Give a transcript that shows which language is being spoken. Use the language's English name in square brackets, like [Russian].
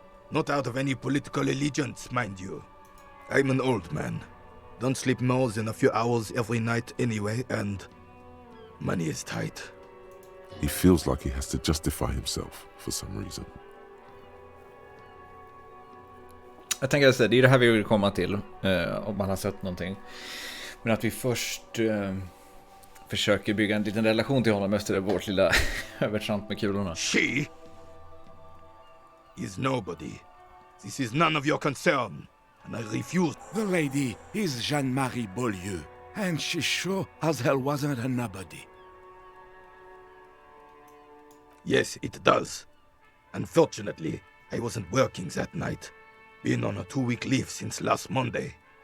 [English] Not out of any political allegiance, mind you. I'm an old man. Don't sleep more than a few hours every night anyway, and money is tight. He feels like he has to justify himself for some reason. [Swedish] Jag tänker att det är det här vi vill komma till, om man har sett någonting. Men att vi först försöker bygga en liten relation till honom efter vårt lilla övertramp med kulorna. [English] She is nobody. This is none of your concern, and I refuse. The lady is Jeanne-Marie Beaulieu, and she sure as hell wasn't a nobody. Yes, it does. Unfortunately, I wasn't working that night. Been on a 2-week leave since last Monday.